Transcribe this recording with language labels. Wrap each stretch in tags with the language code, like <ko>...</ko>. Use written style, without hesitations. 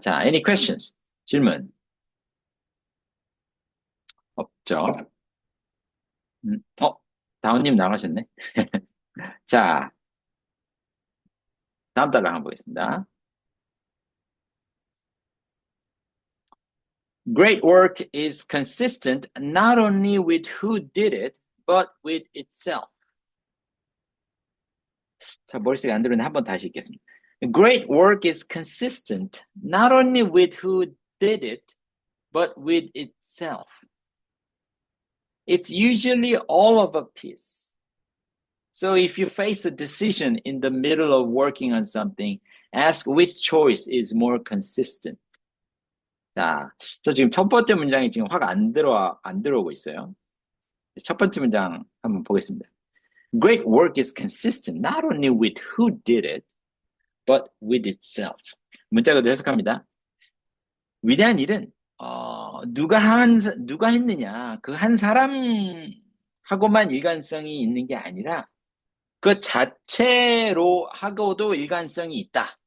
<ko>자,</ko> <en>any questions?</en> <ko>질문 없죠? 어, 다운님 나가셨네. 자, 다음 달로 한번 보겠습니다.</ko> <en>Great work is consistent not only with who did it, but with itself.</en> <ko>자, 머릿속에 안 들었는데 한번 다시 읽겠습니다.</ko> <en>Great work is consistent not only with who did it, but with itself. It's usually all of a piece. So if you face a decision in the middle of working on something, ask which choice is more consistent.</en> <ko>자, 저 지금 첫 번째 문장이 지금 확 안 들어오고 있어요. 첫 번째 문장 한번 보겠습니다.</ko> <en>Great work is consistent not only with who did it, but with itself.</en> <ko>문자 그대로 해석합니다. 위대한 일은 누가 했느냐 그 한 사람하고만 일관성이 있는 게 아니라 그 자체로 하고도 일관성이 있다.</ko>